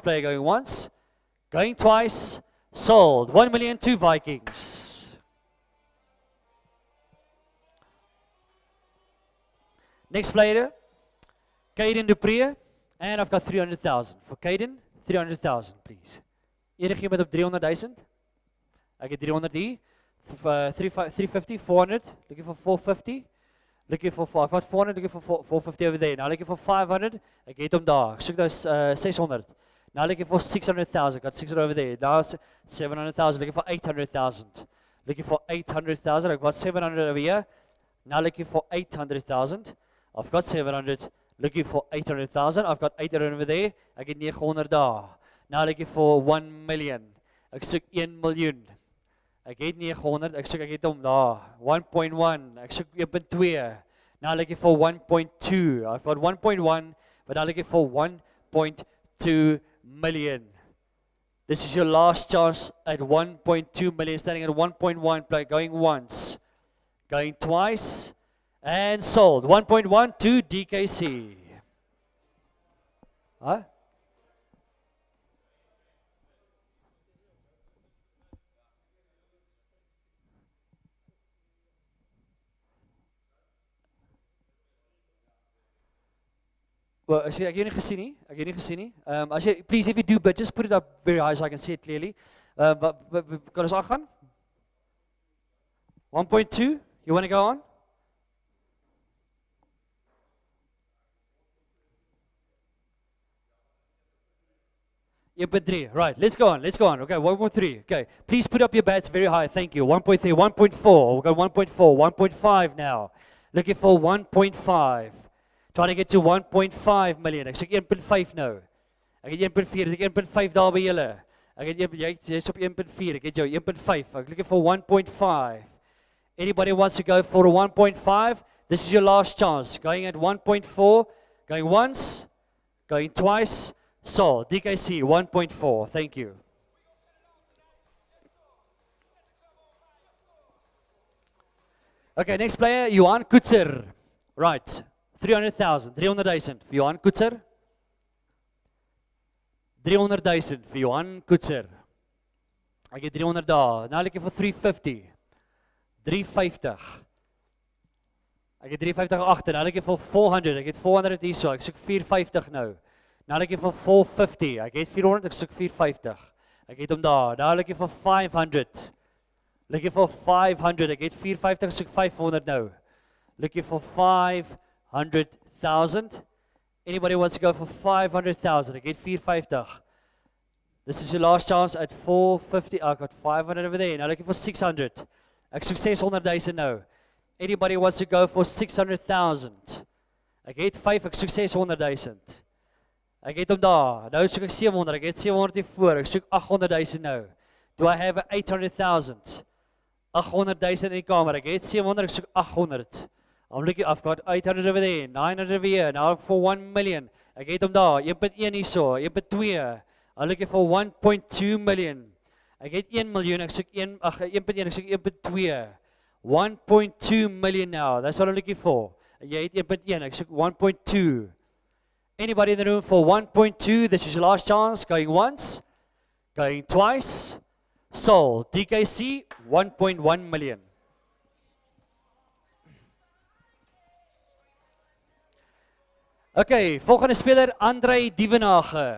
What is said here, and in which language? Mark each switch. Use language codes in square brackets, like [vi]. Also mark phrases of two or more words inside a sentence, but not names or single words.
[en] Player going once. Going twice. Sold. 1 million to Vikings. Next player, Caden Dupree. And I've got 300,000. For Caden, 300,000, please. [af] Enigiemand op 300,000? Ek het 300 hier. [en] 350, 400. Looking for 450. Looking for 5. I've got 400, looking for 450 over there. Now looking for 500. [af] Ek het hom daar. Ek soek daar 600. [en] Now looking for 600,000. Got 600 over there. Now 700,000. Looking for 800,000. Looking for 800,000. I've got 700 over here. Now looking for 800,000. I've got 700. Looking for 800,000. I've got 800 over there. [af] Ek het 900 daar. [en] Now looking for 1 million. [af] Ek soek 1 miljoen. Ek het 900. Ek het hom daar. 1.1. Ek soek 1.2. [en] Now looking for 1.2. I've got 1.1, but now looking for 1.2 million. This is your last chance at 1.2 million. Standing at 1.1, play going once, going twice, and sold. 1.1 to DKC. Huh? Well, [af] ek het nie gesien nie. Ek het nie gesien nie. As jy [en] please if you do, but just put it up very high so I can see it clearly. [af] Kan ons aangaan? 1.2. [en] You want to go on? .3. Right. Let's go on. Let's go on. Okay. 1.3. Okay. Please put up your bats very high. Thank you. 1.3. 1.4. We've got 1.4. 1.5 now. Looking for 1.5. Trying to get to 1.5 million. [af] Ek sê 1.5 nou. Ek het 1.4, ek het 1.5 daar by julle. Ek het jy's op 1.4, ek het jou 1.5. [en] I'm looking for 1.5. Anybody wants to go for a 1.5? This is your last chance. Going at 1.4, going once, going twice. So, DKC 1.4. Thank you. Okay, next player, Johan Kutzer. Right. 300,000, 300,000 for Johan Kutzer. 300,000 for Johan Kutzer. [af] Ek het 300 daar. [en] Now looking for 350. 350. [af] Ek het 350 agter. [en] Now looking for 400. [af] Ek het 400 hier so. Ek soek 450 nou. [en] Now looking for 450. [af] Ek het 400, ek soek 450. Ek het hom daar. [en] Now looking for 500. Looking for 500. [af] Ek het 450, ek soek 500 nou. [en] Looking for 500,000. Anybody wants to go for 500,000? I get 450. This is your last chance at 450. I got 500 over there. Now looking for 600. [af] Ek soek 600,000 nou. [en] Anybody wants to go for 600,000? [af] Ek het 5, ek soek 600,000. Ek het hom daar. Nou soek ek 700, ek het 700 hier voor. Ek soek 800,000 nou. [en] Do I have 800,000? [af] 800,000 in die kamer. Ek het 700, ek soek 800. [en] I'm looking, I've got 800 over there, 900 over here, now for 1 million. [af] Ek het hom daar, 1.1 hierso, 1.2. [en] I'm looking for 1.2 million. [af] Ek het 1 miljoen, ek soek 1.1, ek soek 1.2. [en] 1.2 million now, that's what I'm looking for. [af] Jy het 1.1, ek soek 1.2. [en] Anybody in the room for 1.2? This is your last chance. Going once, going twice. Sold. DKC, 1.1 million. [af] Okay, volgende speler, Andre Dievenage.